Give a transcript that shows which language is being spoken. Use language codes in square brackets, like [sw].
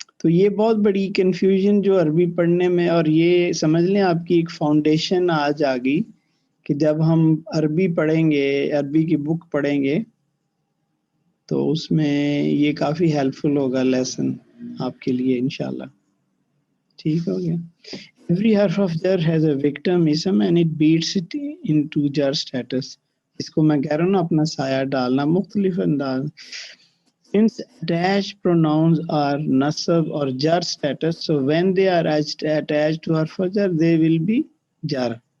[ur] تو یہ بہت بڑی کنفیوژن جو عربی پڑھنے میں, اور یہ سمجھ لیں آپ کی ایک فاؤنڈیشن آج آ گئی کہ جب ہم عربی پڑھیں گے, عربی کی بک پڑھیں گے, تو اس میں یہ کافی ہیلپ فل ہوگا لیسن آپ کے لیے انشاءاللہ. ٹھیک ہو گیا. [en] Every حرف of jar has a victim ism and it beats it into jar status. [ur] اس کو میں کہہ رہا ہوں نا اپنا سایہ ڈالنا مختلف انداز. [en] Since attached pronouns are nasab or jar status, so when they are attached to harf of jar, they will be jar.